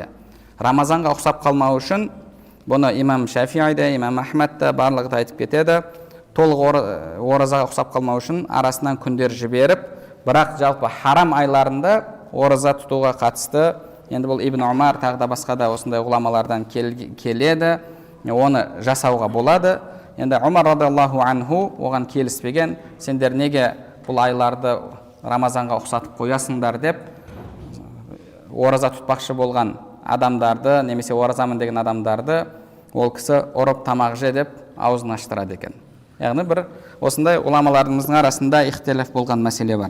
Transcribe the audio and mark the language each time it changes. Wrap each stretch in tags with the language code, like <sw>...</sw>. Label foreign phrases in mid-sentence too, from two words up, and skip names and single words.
<kk>Рамазанға ұқсап қалмау үшін, бұны имам Шафиғи да, имам Ахмад да барлығы да айтып кетеді, толық оразаға ұқсап қалмау үшін арасынан күндер жіберіп, бірақ жалпы харам айларында ораза тұтуға қатысты, енді бұл Ибн Умар тағы да басқа да осындай ғұламалардан келеді, оны жасауға болады. Енді Умар</kk> <ar>رضي الله عنه</ar> <kk>оған келіспеген, сендер неге бұл айларды Рамазанға ұқсатып қоясыңдар деп ораза тұтпақшы болған адамдарды, немесе оразамын деген адамдарды ол кісі ұрып тамақ же деп аузын аштырады екен. Яғни бір осындай ғұламаларымыздың арасында ихтилаф болған мәселе бар.</kk>